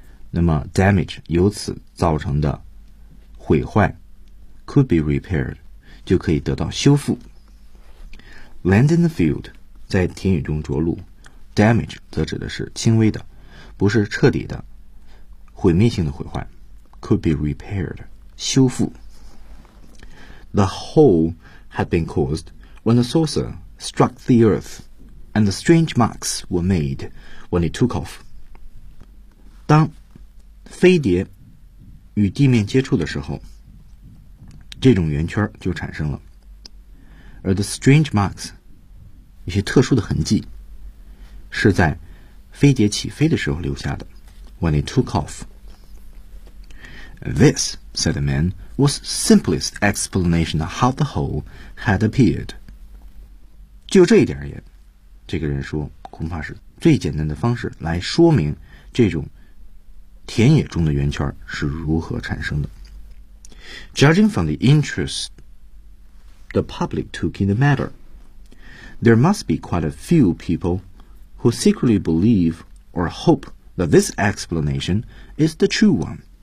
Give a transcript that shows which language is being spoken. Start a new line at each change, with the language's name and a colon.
Chinese: 那么 damage 由此造成的毁坏
English: could be repaired
Chinese: 就可以得到修复
English: Land in the field
Chinese: 在田野中着陆 Damage 则指的是轻微的不是彻底的毁灭性的毁坏
English: could be repaired,
Chinese: 修复
English: The hole had been caused when the saucer struck the earth, and the strange marks were made when it took off.
Chinese: 当飞碟与地面接触的时候，这种圆圈就产生了。而 the strange marks, 一些特殊的痕迹，是在飞碟起飞的时候留下的。
English: When it took off. This, said the man, was simplest explanation of how the hole had appeared.
Chinese: 就这一点而言，这个人说，恐怕是最简单的方式来说明这种田野中的圆圈是如何产生的。
English: Judging from the interest the public took in the matter, there must be quite a few people who secretly believe or hope that this explanation is the true one.